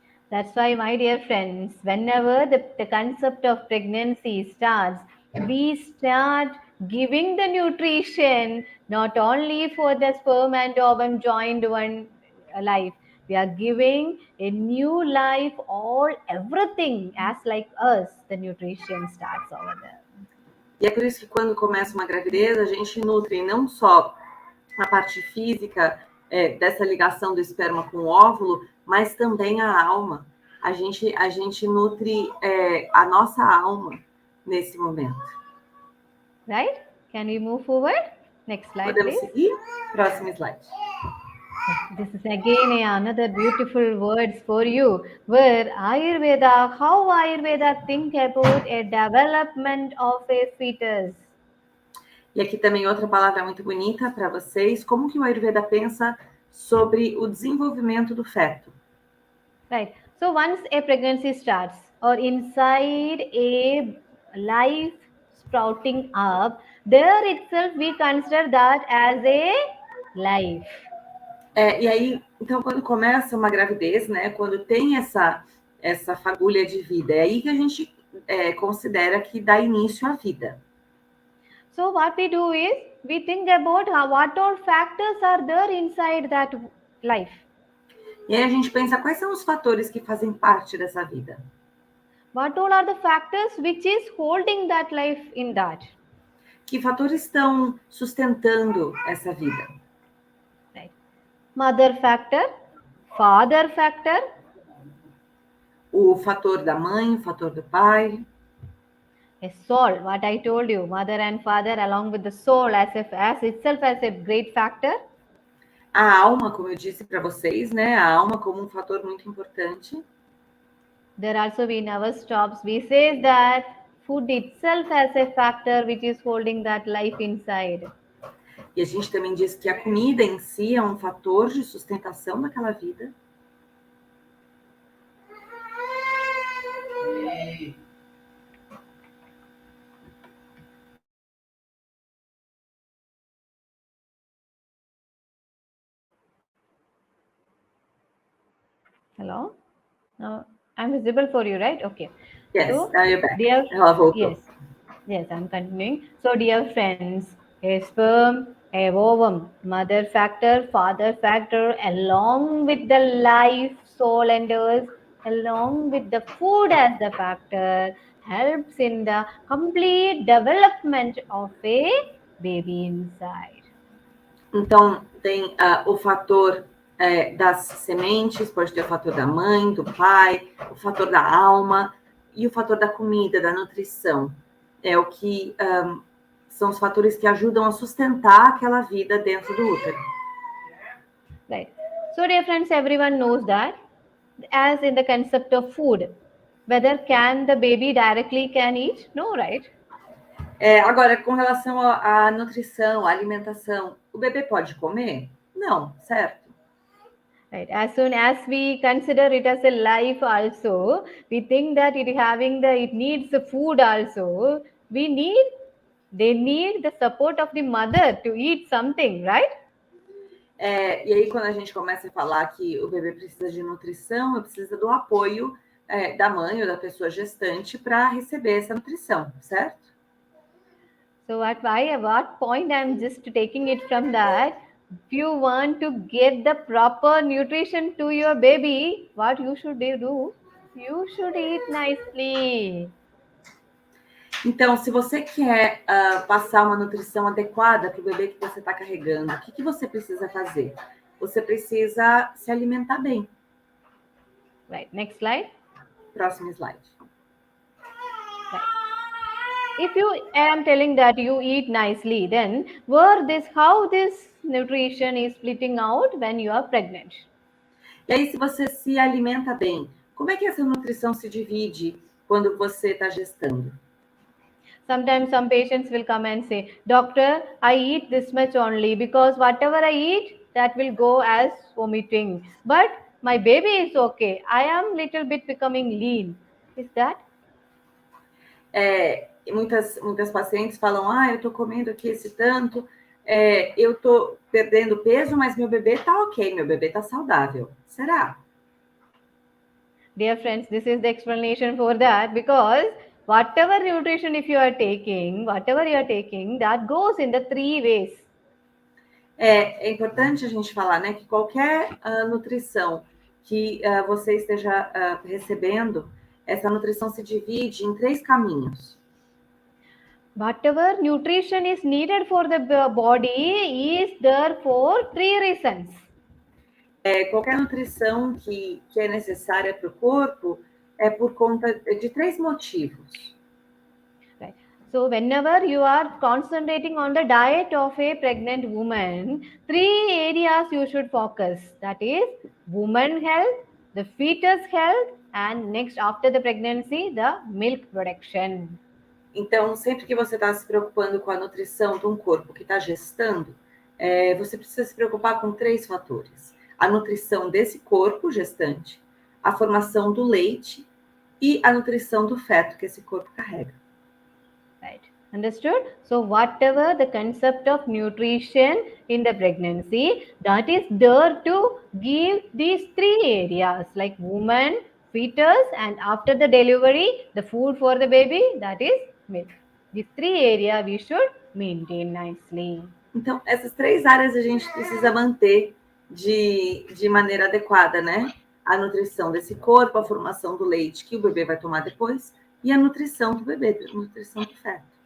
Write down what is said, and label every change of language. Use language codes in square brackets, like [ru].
[en] That's why, my dear friends, whenever the concept of pregnancy starts, we start giving the nutrition not only for the sperm and ovum joined one life. We are giving a new life, everything as like us, the nutrition starts over there. [pt] E é por isso que quando começa uma gravidez, a gente nutre não só a parte física dessa ligação do esperma com o óvulo, mas também a alma. a gente nutre a nossa alma nesse momento. [en] Right? Can we move forward? Next slide, [pt] Podemos [en] please. [pt] seguir? Próximo slide. [en] This is again another beautiful words for you. Where Ayurveda, how Ayurveda think about a development of a fetus. [pt] E aqui também outra palavra muito bonita para vocês. Como que o Ayurveda pensa sobre o desenvolvimento do feto? [en] Right. So once a pregnancy starts or inside a life sprouting up, there itself we consider that as a life. [pt] E aí, então, quando começa uma gravidez, né? Quando tem essa fagulha de vida, é aí que a gente considera que dá início à vida. [en] So what we do is we think about what all factors are there inside that life. [pt] E aí a gente pensa quais são os fatores que fazem parte dessa vida. [en] What all are the factors which is holding that life in that? [pt] Que fatores estão sustentando essa vida? [en] Right. Mother factor, father factor. [pt] O fator da mãe, o fator do pai. [en] A soul, what I told you, mother and father along with the soul as itself as a great factor. [pt] A alma, como eu disse para vocês, né? A alma como um fator muito importante. [en] There also we never stops. We say that food itself as a factor which is holding that life inside. [pt] E a gente também diz que a comida em si é um fator de sustentação daquela vida. [en] Hello? No, I'm visible for you, right? Okay. Yes, So, now you're back. dear, [pt] Ela voltou. [en] yes, I'm continuing. So, dear friends, a sperm, a ovum, mother factor, father factor, along with the life, soul and earth, along with the food as the factor, helps in the complete development of a baby inside. [pt] Então, tem o fator das sementes, pode ter o fator da mãe, do pai, o fator da alma e o fator da comida, da nutrição. É o que são os fatores que ajudam a sustentar aquela vida dentro do útero. [en] Right. So, dear friends, everyone knows that as in the concept of food, whether can the baby directly can eat? No, right? [pt] Agora, com relação à nutrição, à alimentação, o bebê pode comer? Não, certo? [en] Right. As soon as we consider it as a life also, we think that it needs the food also. They need the support of the mother to eat something, right? [pt] E aí, quando a gente começa a falar que o bebê precisa de nutrição, precisa do apoio da mãe ou da pessoa gestante para receber essa nutrição, certo? [en] So at what point I'm just taking it from that, if you want to get the proper nutrition to your baby, what you should do? You should eat nicely. [pt] Então, se você quer passar uma nutrição adequada para o bebê que você está carregando, o que você precisa fazer? Você precisa se alimentar bem. [en] Right, next slide. [pt] Próximo slide. [en] Right. If you am telling that you eat nicely, then how this nutrition is splitting out when you are pregnant? [pt] E aí, se você se alimenta bem, como é que essa nutrição se divide quando você está gestando? [en] Sometimes some patients will come and say, Doctor, I eat this much only because whatever I eat, that will go as vomiting. But my baby is okay. I am little bit becoming lean. Is that? [pt] Muitas pacientes falam, eu estou comendo aqui esse tanto, eu estou perdendo peso, mas meu bebê está ok, meu bebê está saudável. Será? [en] Dear friends, this is the explanation for that, because whatever nutrition if you are taking, that goes in the 3 ways. [pt] É importante a gente falar, né, que qualquer nutrição que você esteja recebendo, essa nutrição se divide em 3 caminhos. [en] Whatever nutrition is needed for the body is there for 3 reasons. [pt] Qualquer nutrição que é necessária para o corpo é por conta de 3 motivos. [en] Right. So whenever you are concentrating on the diet of a pregnant woman, 3 areas you should focus. That is woman health, the fetus health, and next after the pregnancy, the milk production. [pt] Então, sempre que você está se preocupando com a nutrição de um corpo que está gestando, você precisa se preocupar com 3 fatores. A nutrição desse corpo gestante, a formação do leite e a nutrição do feto que esse corpo carrega. [en] Right. Understood? So whatever the concept of nutrition in the pregnancy, that is there to give these 3 areas like woman, fetus, and after the delivery, the food for the baby, that is milk. These 3 areas we should maintain nicely. [pt] Então, essas 3 áreas a gente precisa manter de maneira adequada, né? A nutrição desse corpo, a formação do leite que o bebê vai tomar depois e a nutrição do bebê, a nutrição do feto.